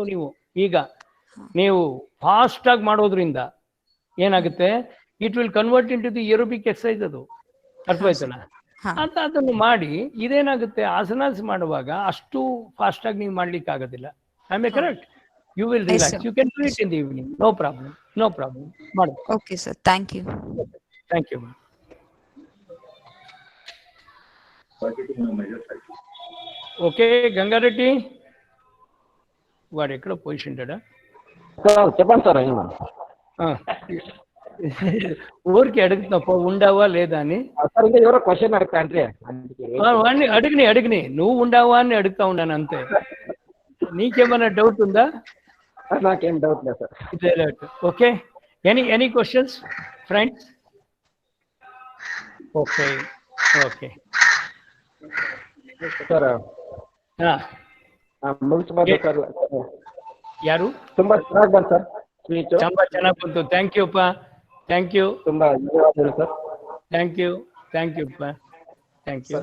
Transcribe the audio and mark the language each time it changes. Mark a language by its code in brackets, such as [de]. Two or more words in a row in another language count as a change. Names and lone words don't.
[kn] ನೀವು ಫಾಸ್ಟ್ ಆಗಿ ಮಾಡೋದ್ರಿಂದ ಏನಾಗುತ್ತೆ, [en] it will convert in to the aerobic exercise. [kn] ಅದು ಅರ್ಥವಾಯ್ತಲ್ಲ ಅಂತ. ಅದನ್ನು ಮಾಡಿ ಇದೇನಾಗುತ್ತೆ, ಆಸನಾಸ್ ಮಾಡುವಾಗ ಅಷ್ಟು ಫಾಸ್ಟ್ ಆಗಿ ನೀವು ಮಾಡ್ಲಿಕ್ಕೆ ಆಗೋದಿಲ್ಲ. [en] I may correct? You will relax. You can do it in the evening. No problem. ಮಾಡಿ. Okay sir, thank you. [te] ఓకే గంగారెడ్డి వాడు ఎక్కడ పొజిషన్ చెప్పండి సార్. ఊరికి అడుగుతున్నా ఉండవా లేదా అని. ఎవరో క్వశ్చన్ అడుగుతా అంటే వాడిని అడిగిని నువ్వు ఉండవా అని అడుగుతా ఉన్నాను అంతే. నీకేమైనా డౌట్ ఉందా? నాకేం డౌట్ లేదు సార్. [en] Okay, any questions friends? Okay [kn] ಸರ್, ಮುಗಿಸ್ಬೋದು ಸರ್. ಯಾರು? ತುಂಬಾ ಚೆನ್ನಾಗಿ ಬಂತು [en] sir speech. [kn] ತುಂಬಾ ಚೆನ್ನಾಗಿ ಬಂತು. [en] thank you ಅಪ್ಪ. thank you. [kn] ತುಂಬಾ ಧನ್ಯವಾದಗಳು ಸರ್. [en] thank you ಅಪ್ಪ. thank you.